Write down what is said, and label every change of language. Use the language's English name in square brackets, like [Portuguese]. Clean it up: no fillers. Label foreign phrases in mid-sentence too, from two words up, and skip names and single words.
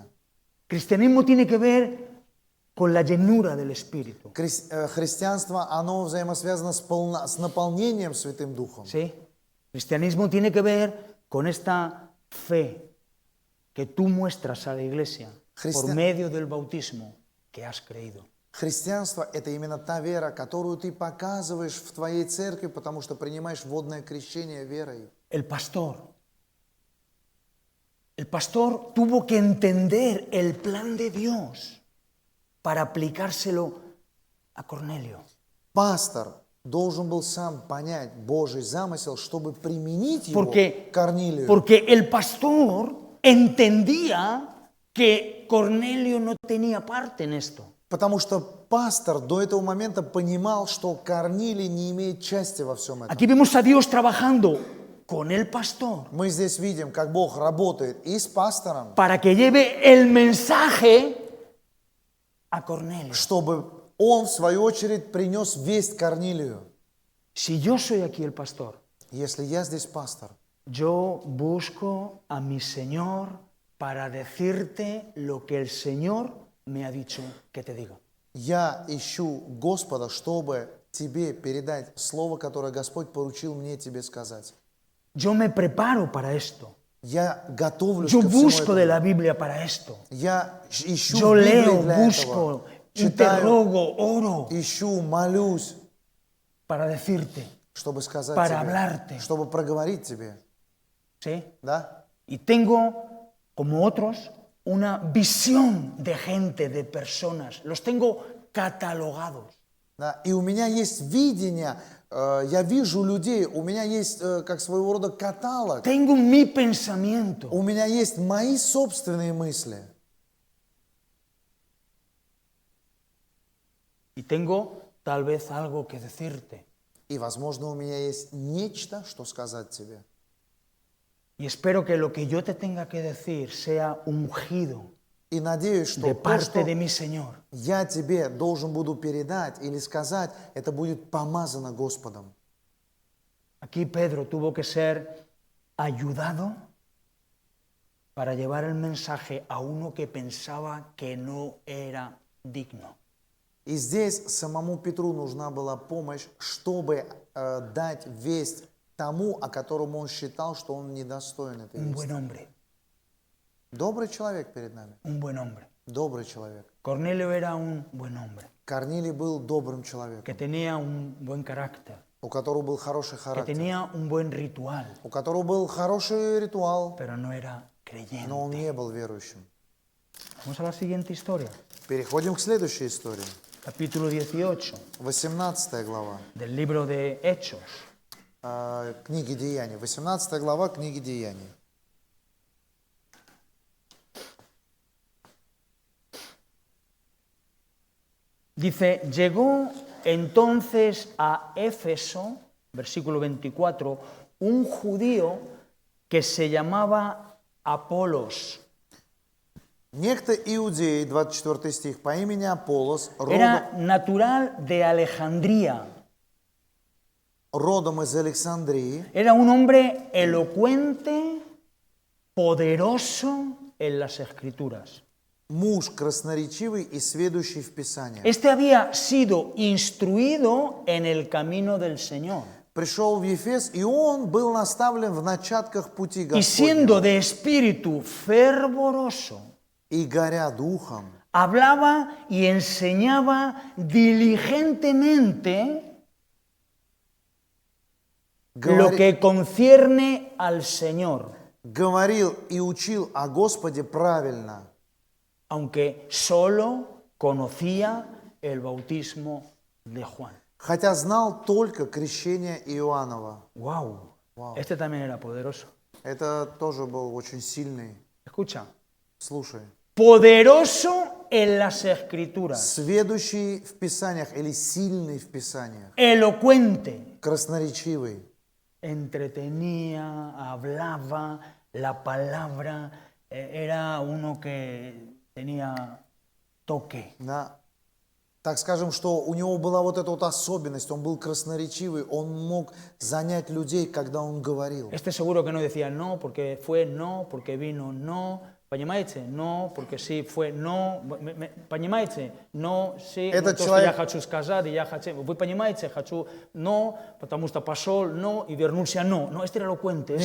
[Spanish] Cristianismo tiene que ver con la llenura del Espíritu. [Russian] Христианство, оно взаимосвязано с наполнением Святым Духом. [Spanish] ¿Sí? Cristianismo tiene que ver con esta fe que tú muestras a la iglesia por medio del bautismo que has creído. [Russian] Христианство – это именно та вера, которую ты показываешь в твоей церкви, потому что принимаешь водное крещение верой. [Spanish] El pastor tuvo que entender el plan de Dios para aplicárselo a Cornelio. [Russian] Пастор должен был сам понять Божий замысел, чтобы применить его к Корнилию. [Spanish] Porque el pastor entendía que Cornelio no tenía parte en esto. [Russian] Потому что пастор до этого момента понимал, что Корнилий не имеет части во всем этом. [Spanish] Aquí vemos a Dios trabajando con el pastor [Russian] Мы здесь видим, как Бог работает и с пастором, [Spanish] para que lleve el mensaje a Cornelio. [Russian] чтобы он, в свою очередь, принес весть Корнилию. [Spanish] Si yo soy aquí el pastor, [Russian] Если я здесь пастор, [Spanish] yo busco a mi Señor para decirte lo que el Señor me ha dicho que te diga. [Russian] я ищу Господа, чтобы тебе передать слово, которое Господь поручил мне тебе сказать. [Spanish] Yo me preparo para esto. [Russian] Я готовлюсь [Spanish] Yo [Russian] ко всему [Spanish] busco de [Russian] этому. [Spanish] la Biblia para esto. [Russian] Я ищу [Spanish] Yo [Russian] в Библии [Spanish] leo, [Russian] для этого. [Spanish] busco, [Russian] Читаю, [Spanish] interrogo, oro [Russian] ищу, молюсь, [Spanish] para decirte, [Russian] чтобы сказать [Spanish] para [Russian] тебе, [Spanish] hablarte. [Russian] чтобы проговорить тебе. [Spanish] ¿sí? [Russian] Да? [Spanish] Y tengo, como otros, una visión de gente, de personas. Los tengo catalogados. [Russian] Да? И у меня есть видение, я вижу людей, у меня есть как своего рода каталог, [Spanish] Tengo mi pensamiento. [Russian] у меня есть мои собственные мысли. [Spanish] Y tengo tal vez algo que decirte. [Russian] И, возможно, у меня есть нечто, что сказать тебе. [Spanish] Y espero que lo que yo te tenga que decir sea ungido [Russian] И надеюсь, что [Spanish] de [Russian] то, [Spanish] parte [Russian] что [Spanish] de mi Señor. [Russian] я тебе должен буду передать или сказать, это будет помазано Господом. [Spanish] Aquí Pedro tuvo que ser ayudado para llevar el mensaje a uno que pensaba que no era digno. [Russian] И здесь самому Петру нужна была помощь, чтобы дать весть тому, о котором он считал, что он недостоин этой [Spanish] Un [Russian] вести. [Spanish] buen hombre, [Russian] Добрый человек перед нами. [Spanish] un buen hombre. [Russian] Добрый человек. [Spanish] Cornelio era un buen hombre, [Russian] Корнилий был добрым [Spanish] que [Russian] человеком, [Spanish] tenía un buen carácter, [Russian] у которого был хороший [Spanish] que [Russian] характер, [Spanish] tenía un buen ritual, [Russian] у которого был хороший ритуал, [Spanish] pero no era creyente. [Russian] но он не был верующим. [Spanish] Vamos a la siguiente historia, [Russian] Переходим к следующей истории. [Spanish] capítulo 18 [Russian] 18 глава [Spanish] del libro de Hechos. [Russian] книги Деяний. 18 глава книги Деяний. [Spanish] Dice, llegó entonces a Éfeso, versículo 24, un judío que se llamaba Apolos. [Russian] Некто иудей, 24 стих, по имени Аполлос, [Spanish] Era natural de Alejandría. [Russian] родом из Александрии, [Spanish] Era un hombre elocuente, poderoso en las Escrituras. [Russian] муж красноречивый и сведущий в Писаниях. [Spanish] Este había sido instruido en el camino del Señor. [Russian] Пришел в Ефес, и он был наставлен в начатках пути [Spanish] Y siendo [Russian] Господня. [Spanish] de espíritu fervoroso, [Russian] И горя духом, [Spanish] hablaba y enseñaba diligentemente lo que concierne al Señor, [Russian] говорил и учил о Господе правильно, [Spanish] aunque solo conocía el bautismo de Juan. [Russian] хотя знал только крещение Иоаннова. [Spanish] ¡Wow! Este también era poderoso. [Russian] Это тоже был очень сильный. [Spanish] Escucha. [Russian] Слушай. [Spanish] Poderoso en las Escrituras. [Russian] Сведущий в Писаниях или сильный в Писаниях. [Spanish] Elocuente. [Russian] Красноречивый. [Spanish] Entretenía, hablaba, la palabra, era uno que tenía toque. [Russian] Да. Так скажем, что у него была вот эта вот особенность, он был красноречивый, он мог занять людей, когда он говорил. [Spanish] Este seguro que no decía no, porque fue no, porque vino no. [Russian] Понимаете? [Spanish] No, porque sí fue no. [Russian] Понимаете? [Spanish] No, sí. [Russian] Этот То, что я хочу сказать, и я хочу. Вы понимаете? Хочу no, потому что пошел no и вернулся no. [Spanish] No, este era elocuente.